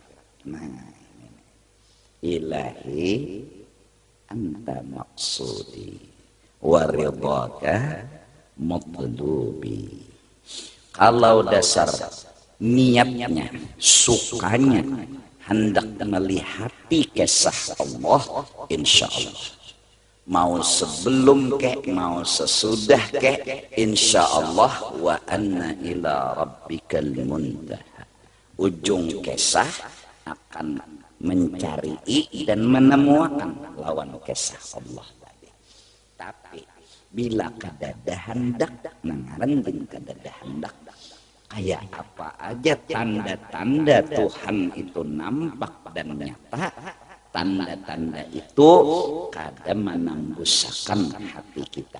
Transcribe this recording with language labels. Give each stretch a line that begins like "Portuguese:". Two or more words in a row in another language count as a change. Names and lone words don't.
Arabic: Nah, إلهي أنت مقصودي ورضاك مطلوبي.
Banjar: Kalau dasar niatnya, sukanya hendak melihati kisah Allah,
Arabic: إن شاء الله
Banjar: mau sebelum ke mau sesudah ke,
Arabic: إن شاء الله وأن إلى ربك المنتهى,
Banjar: ujung kisah akan mencari dan menemukan lawan kisah Allah tadi. Tapi bila kadada hendak, nangaran din kadada hendak, kayak apa aja tanda-tanda Tuhan itu nampak dan nyata, tanda-tanda itu kada menambusakan hati kita.